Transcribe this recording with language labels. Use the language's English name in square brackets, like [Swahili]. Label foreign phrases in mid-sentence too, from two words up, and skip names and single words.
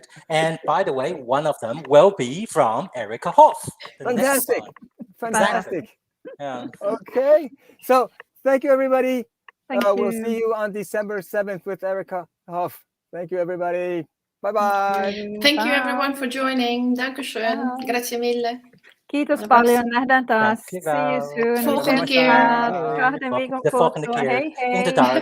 [English] And by the way, one of them will be from Erika Hoff. Fantastic. Exactly. Yeah. Okay. So thank you, everybody. We'll you. see you on December 7th with Erika Hoff. Thank you, everybody. Bye-bye. Thank you, everyone, for joining. [Italian] Dankeschön. Grazie mille. [Finnish] Kiitos paljon. Nähdään taas. [English] See you soon. [Dutch] Volgende keer. [Finnish] Kahden viikon [Dutch] De volgende [Finnish] kuluttua. [Dutch] keer. [Finnish] Hei hei. [Dutch] Inderdaad.